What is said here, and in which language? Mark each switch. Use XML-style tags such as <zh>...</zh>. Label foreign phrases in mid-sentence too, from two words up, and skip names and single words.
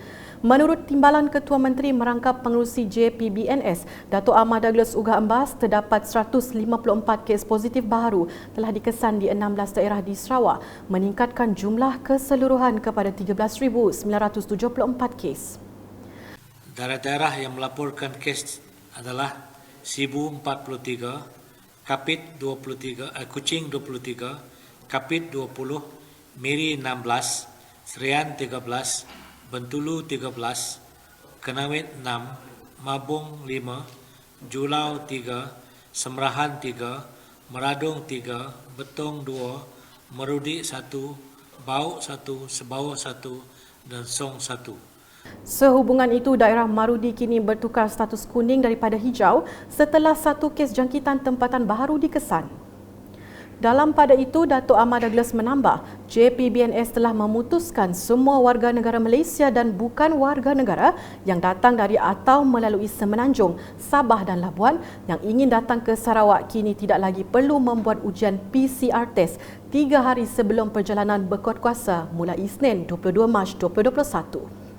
<ms>Menurut Timbalan Ketua Menteri Merangkap Pengerusi JPBNS, Datuk Ahmad Douglas Ugah Embas, terdapat 154 kes positif baru telah dikesan di 16 daerah di Sarawak, meningkatkan jumlah keseluruhan kepada 13,974 kes. Daerah-daerah yang melaporkan kes adalah Sibu 43, Kapit 23, Kuching 23, Kapit 20, Miri 16, Serian 13, Bentulu 13, Kenawit 6, Mabung 5, Julau 3, Semerahan 3, Meradung 3, Betong 2, Merudi 1, Bauk 1, Sebawah 1 dan Song 1. Sehubungan itu, daerah Marudi kini bertukar status kuning daripada hijau setelah 1 kes jangkitan tempatan baru dikesan. Dalam pada itu, Datuk Ahmad Douglas menambah, JPBNS telah memutuskan semua warga negara Malaysia dan bukan warga negara yang datang dari atau melalui Semenanjung, Sabah dan Labuan yang ingin datang ke Sarawak kini tidak lagi perlu membuat ujian</ms> <en>PCR test</en> <ms>3 hari sebelum perjalanan berkuat kuasa mulai Isnin 22 Mac 2021.</ms>